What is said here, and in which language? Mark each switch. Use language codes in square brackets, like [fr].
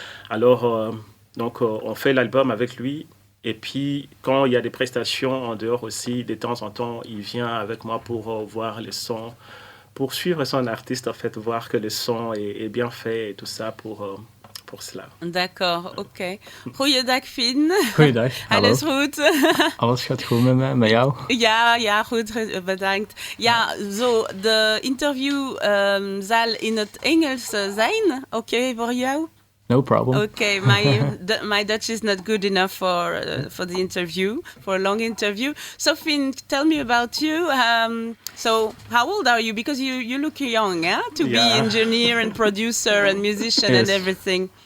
[fr] Alors, donc, on fait l'album avec lui. Et puis, quand il y a des prestations en dehors aussi, de temps en temps, il vient avec moi pour voir les sons, pour suivre son artiste, en fait, voir que le son est bien fait et tout ça pour cela. D'accord, [nl] oké. Goeiedag, Finn. Goeiedag, hallo. Alles goed? Alles gaat goed met mij, met jou? Ja, goed, bedankt. Ja, zo, de interview zal in het Engels zijn. Oké, voor jou? [en] No problem. Okay, my Dutch is not good enough for the interview, for a long interview. So Finn, tell me about you. So how old are you? Because you look young, yeah, to be engineer and producer and musician and everything.